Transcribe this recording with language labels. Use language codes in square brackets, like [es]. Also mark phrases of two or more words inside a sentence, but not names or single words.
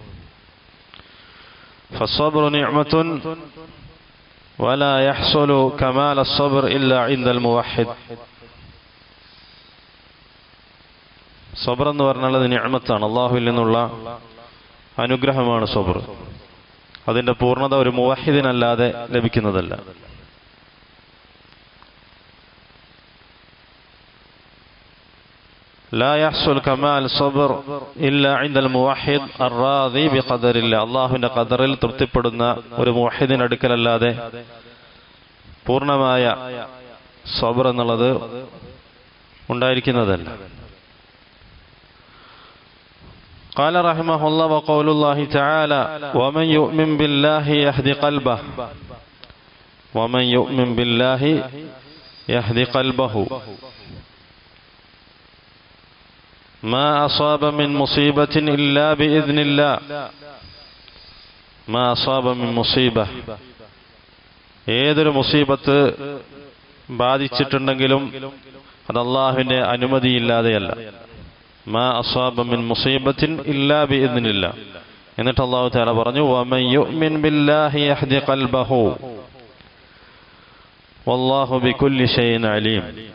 [ar] فالصبر نعمة ولا يحصل كمال الصبر إلا عند الموحد. [ml] സബ്ർ എന്ന് പറഞ്ഞാൽ അത് നിഅമത്താണ്, അല്ലാഹുവിൽ നിന്നുള്ള അനുഗ്രഹമാണ് സബ്ർ. അതിന്റെ പൂർണ്ണത ഒരു മുവഹ്ഹിദിനല്ലാതെ ലഭിക്കുന്നതല്ല. [ar] لا يحصل كمال صبر إلا عند الموحد الراضي بقدر الله. [ml] അല്ലാഹുവിന്റെ ഖദറിൽ തൃപ്തിപ്പെടുന്ന ഒരു മുവഹ്ഹിദിന്റെ അടുക്കലല്ലാതെ പൂർണ്ണമായ സബ്ർ എന്നുള്ളത് ഉണ്ടായിരിക്കുന്നതല്ല. [ar] قال رحمه الله وقول الله تعالى ومن يؤمن بالله يهد قلبه ومن يؤمن بالله يهد قلبه ما أصاب من مصيبة إلا بإذن الله ما أصاب من مصيبة [ml] ഏതൊരു മുസീബത്ത് ബാധിച്ചിട്ടുണ്ടെങ്കിലും അത് അല്ലാഹുവിന്റെ അനുമതിയില്ലാതെയല്ല. [ar] ما أصاب من مصيبة إلا بإذن الله. [ml] എന്നിട്ട് [ar] الله تعالى [ml] പറഞ്ഞു [ar] ومن يؤمن بالله يهد قلبه والله بكل شيء عليم.